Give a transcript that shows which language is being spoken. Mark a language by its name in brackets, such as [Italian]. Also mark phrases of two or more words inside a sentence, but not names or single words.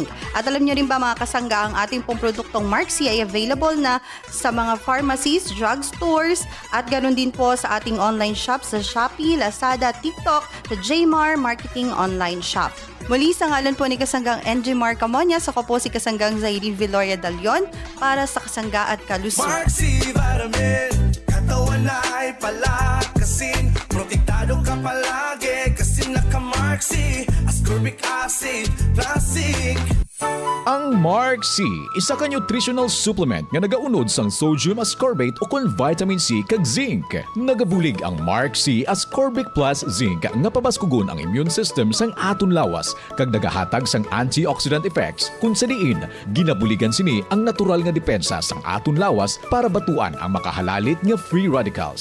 [Filipino] At alam nyo rin ba mga kasangga, ang ating pong produktong Mark C ay available na sa mga pharmacies, drugstores at ganoon din po sa ating [English] online shop [Filipino] sa Shopee, Lazada, TikTok, sa Jmar Marketing Online Shop. Muli sa ngalan po ni Kasanggang NJ Mark Camonias, ako po si Kasanggang Zairine Viloria Dalion para sa Kasangga at Kalusugan. Mark C Vitamin, katawan na ay palakasin, protektado ka palagi kasi naka-Mark C [English] ascorbic acid plus zinc. [Hiligaynon] Ang Mark C, isa ka [English] nutritional supplement [Hiligaynon] nga nagaunod sang [English] sodium ascorbate [Hiligaynon] o kon [English] vitamin C [Hiligaynon] kag zinc. Nagabulig ang Mark C ascorbic plus zinc nga pabaskugon ang [English] immune system [Hiligaynon] sang aton lawas kag nagahatag sang [English] antioxidant effects [Hiligaynon] kung sa diin ginabuligan sini ang natural nga depensa sang aton lawas para batuan ang makahalalit nga [English] free radicals.